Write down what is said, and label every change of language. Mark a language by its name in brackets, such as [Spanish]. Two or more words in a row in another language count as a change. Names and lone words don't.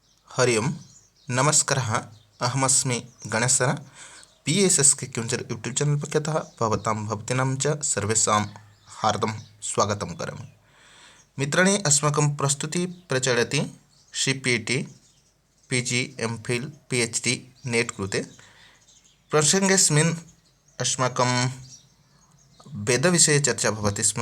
[Sanskrit] हरि ओं नमस्कारः। अहमस्मि गणेशः। PSS के क्युञ्जर यूट्यूब चैनल पक्षतः भवतां भवतीनां च सर्वेषां हार्दं स्वागतं करोमि। मित्राणि, अस्माकं प्रस्तुति प्रचलति CPT PG MPhil PhD नेट कृते। प्रसङ्गेऽस्मिन् अस्माकं वेदविषये चर्चा भवति स्म।